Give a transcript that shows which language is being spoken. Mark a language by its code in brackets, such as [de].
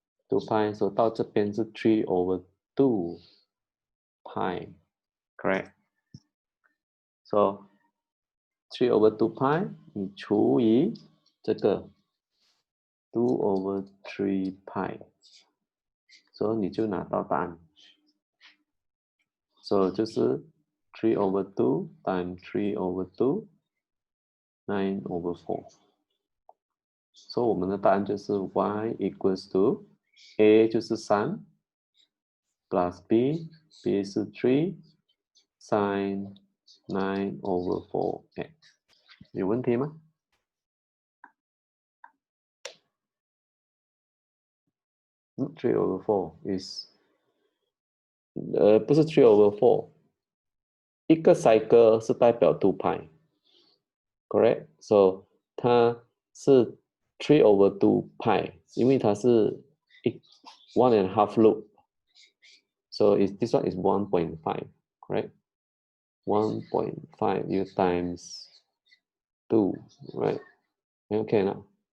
[zh] 2 pi， 所以到这边是3 over 2 pi，correct？ So 3 over 2 pi， 你除以这个2 over 3 pi， 所以你就拿到答案。所以就是3 over 2 times 3 over 2 9 over 4。所以我们的答案就是 y equals to a 就是3 plus b 是3 sin 9 over 4x。有问题吗？ [en] 3 over 4 is [zh] 不是3 over 4，一个 cycle 是代表2 pi，correct？ So 它是3 over 2 pi， 因为它是 [en] 1 and a half loop。 So this one is 1.5, correct? 1.5 you times 2, right? Okay now.